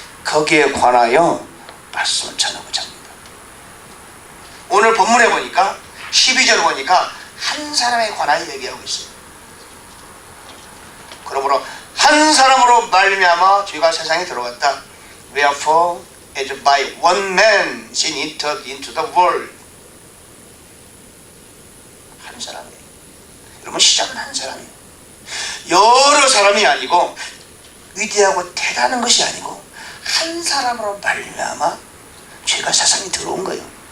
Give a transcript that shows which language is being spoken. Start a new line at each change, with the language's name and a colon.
Korean: 거기에 관하여 말씀을 전하고자 합니다. 오늘 본문에 보니까 12절 보니까 한 사람에 관하여 얘기하고 있어요. 그러므로 한 사람으로 말미암아 죄가 세상에 들어왔다.
English: Wherefore as by one man sin entered into the world.
Korean: 한 사람이에요. 여러분 시작은 한 사람이에요. 여러 사람이 아니고 위대하고 대단한 것이 아니고 한 사람으로 말미암아 죄가 세상에 들어온 거예요.